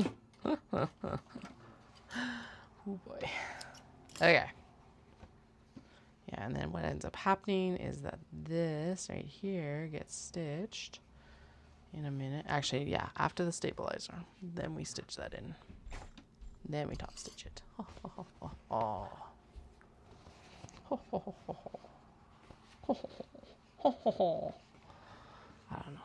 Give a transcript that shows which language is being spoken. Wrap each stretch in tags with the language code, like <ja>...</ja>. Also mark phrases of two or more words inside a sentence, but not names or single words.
<en>Oh boy. Okay. Yeah, and then what ends up happening is that this right here gets stitched in a minute. Actually, yeah, after the stabilizer. Then we stitch that in. Then we top stitch it. Oh, oh, oh, oh, oh. Ho, ho, ho, ho, ho. Ho, ho, ho, ho, ho. I don't know.</en>